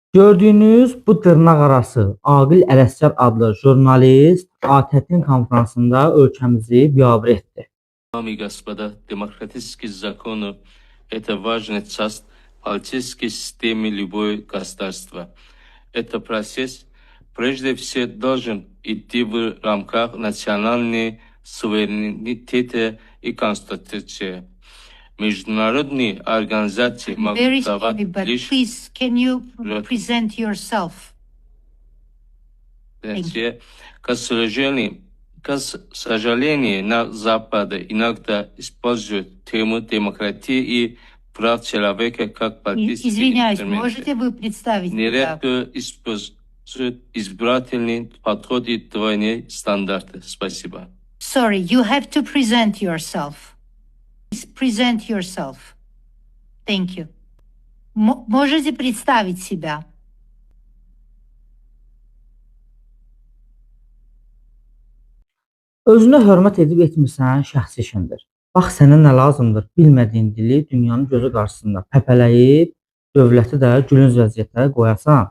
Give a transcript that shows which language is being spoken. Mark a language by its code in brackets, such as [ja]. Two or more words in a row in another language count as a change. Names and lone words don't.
[az] Gördüyünüz bu dırnaqarası Aqil Ələsgər adlı jurnalist ATƏT-in konfransında ölkəmizi biabır etdi. [ru] Дамы и господа, демократические законы– это важная часть политической системы любого государства. Этот процесс прежде всего должен идти в рамках национальной суверенитета и конституции. Международные организации [en] I'm very [ru] могут давать [en] sorry, but [ru] лишь [en] please, can you Right. present yourself? Thank you. [ru] к сожалению, на Западе иногда используют тему демократии и прав человека как политический Извиняюсь, инструмент. можете вы представить себя? Нередко используют избирательный подход и двойные стандарты. Спасибо. [en] Sorry, you have to present yourself. Please present yourself. Thank you. [ru] Можете представить себя? [az] Özünə hörmət edib etmirsən, şəxsi işindir. Bax sənə nə lazımdır, bilmədiyin dili dünyanın gözü qarşısında pəpələyib, dövləti də gülünc vəziyyətə qoyasan.